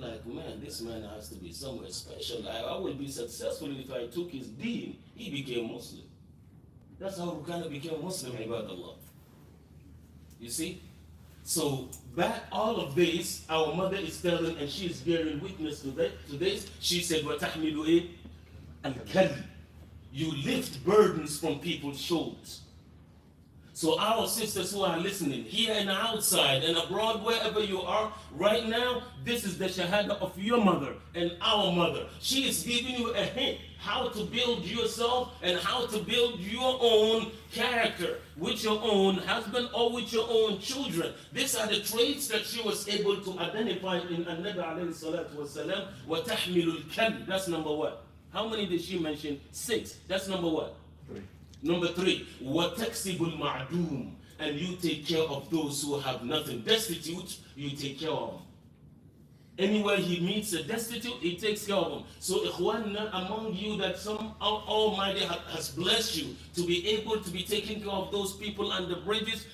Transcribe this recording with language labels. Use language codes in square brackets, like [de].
[en] Like, man, this man has to be somewhere special. I would be successful if I took his deen. He became Muslim. That's how Rukana became Muslim, ibadallah. You see? So, back all of this, our mother is telling, and she is bearing witness to this. [ar] She said, وَتَحْمِلُ إِيه الْكَلِّ. [en] You lift burdens from people's shoulders. So our sisters who are listening, here and outside and abroad, wherever you are, right now, this is the shahada of your mother and our mother. She is giving you a hint how to build yourself and how to build your own character with your own husband or with your own children. These are the traits that she was able to identify in An-Nabi alayhi salatu wasalam. [ar] وَتَحْمِلُ الْكَلِّ. [en] That's number one. How many did she mention? 6. That's number what? 3. [ar] Number 3, وَتَكْسِبُ الْمَعْدُومِ. [en] And you take care of those who have nothing. Destitute, you take care of them. Anywhere he meets a destitute, he takes care of them. So ikhwanna, among you that some Almighty has blessed you to be able to be taking care of those people under bridges.